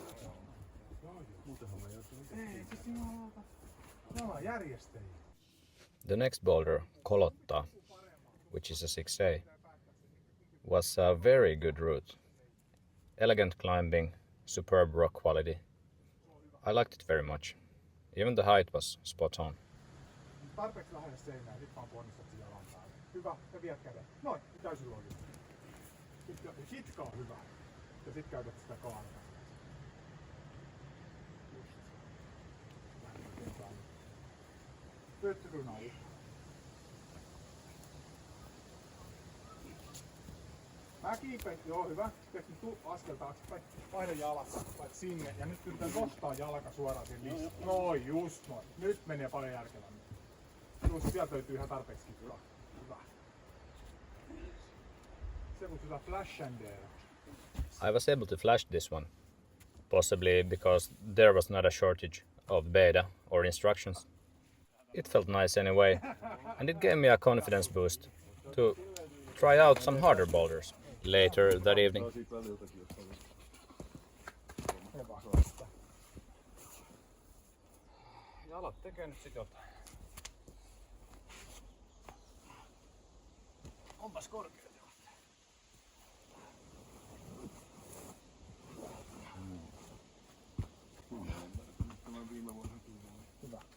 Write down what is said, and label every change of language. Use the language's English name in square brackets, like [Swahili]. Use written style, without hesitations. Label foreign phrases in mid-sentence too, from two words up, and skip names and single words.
[English] The next boulder, Kolottaa, which is a 6A, was a very good route. Elegant climbing, superb rock quality. I liked it very much. Even the height was spot on. [Finnish] Tarpeeksi lähelle seinää, sit vaan ponnistat sen jalan päälle. Hyvä, ja viet käden. Noin, täysin loogisesti. Hitka on hyvä. Ja sit käytät sitä kaarta. Pöttrunai. Mä kiipeen, joo hyvä. Sitten askel taaksepäin. Vaihda jalassa, lait sinne. Ja nyt yritän nostaa jalka suoraan siihen listaan. Noin, just noin. Nyt menee paljon järkevämmin. Just sieltä löytyy ihan tarpeeksi kitkaa. Hyvä. Se kutsutaan [English] flash and dare. I was able to flash this one, possibly because there was not a shortage of beta or instructions. It felt nice anyway, and it gave me a confidence boost to try out some harder boulders later that evening. [Finnish] Jalat tekee nyt sit jotain. Onpas korkeat jalat. Hyvä.